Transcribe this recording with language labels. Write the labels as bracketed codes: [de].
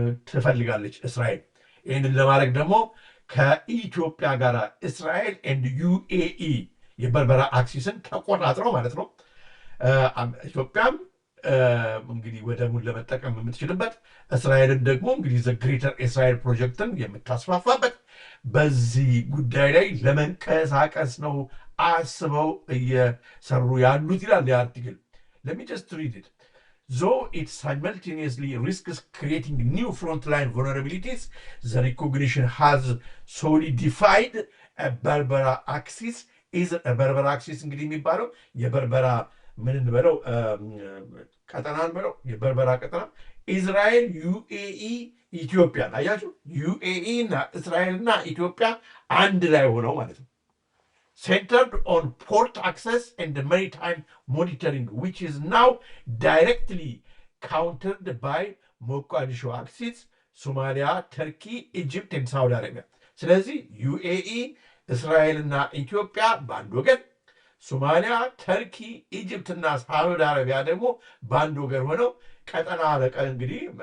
[am] ትፈልጋለች እስራኤል። ይህንን ለማድረግ ደግሞ ከኢትዮጵያ ጋር እስራኤል ኤንድ ዩኤኢ የበርበራ አክሲስን ተቆጣጥረው ማለት ነው ኢትዮጵያም እንግዲህ ወደቡን ለመጠቀም የምትችልበት እስራኤልን ደግሞ እንግዲህ ዘ ግሬተር እስራኤል ፕሮጀክትን የምታስፋፋበት በዚህ ጉዳይ ላይ ለመንቀሳቀስ ነው አስበው እየሰሩ ያሉት ይላል የአርቲክል። [en] let me just read it. Though it simultaneously risks creating new frontline vulnerabilities, the recognition has solidified a Berbera axis. is a Berbera axis [am] እንግዲህ የሚባለው የበርበራ ምን እንበለው ቀጠናን በለው የበርበራ ቀጠና ኢዝራኤል ዩኤኢ ኢትዮጵያ አያችሁ ዩኤኢ እና እስራኤልና ኢትዮጵያ አንድ ላይ ሆነው ማለት ነው [en] centered on port access and the maritime monitoring which is now directly countered by Mogadishu axis Somalia Turkey Egypt and Saudi Arabia [am] ስለዚህ ዩኤኢ እስራኤልና ኢትዮጵያ በአንድ ወገን ሶማሊያ ተርኪ ኢጅፕትና ሳዑዲ አረቢያ ደግሞ በአንድ ወገን ሆነው ቀጠና ለቀን እንግዲህ